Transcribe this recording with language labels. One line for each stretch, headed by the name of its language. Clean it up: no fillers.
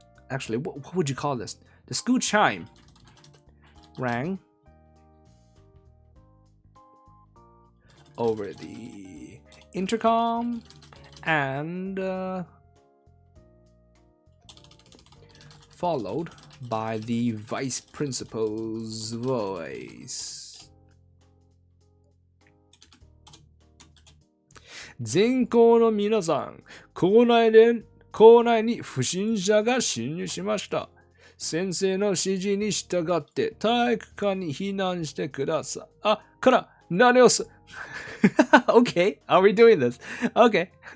English: Actually, what would you call this? The school chime rang over the intercom and followed by the vice principal's voice.
Japanese: 全校の皆さん、校内に不審者が侵入しました。先生の指示に従って体育館に避難してください。あ、から何をす
English: Okay, are we doing this? Okay.